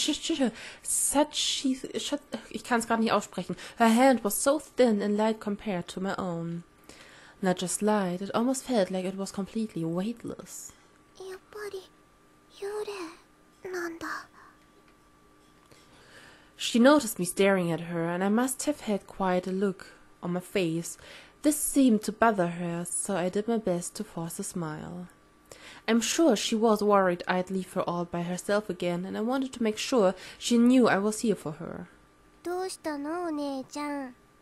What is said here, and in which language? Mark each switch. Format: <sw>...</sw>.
<de>ich kann es gerade nicht aussprechen.</de> <en>Her hand was so thin and light compared to my own. Not just light, it almost felt like it was completely weightless.</en> <ja>やっぱり幽霊なんだ。</ja> <en>She noticed me staring at her, and I must have had quite a look on my face. This seemed to bother her, so I did my best to force a smile. I'm sure she was worried I'd leave her all by herself again, and I wanted to make sure she knew I was here for her.</en> <ja>どうしたのお姉ちゃん。</ja>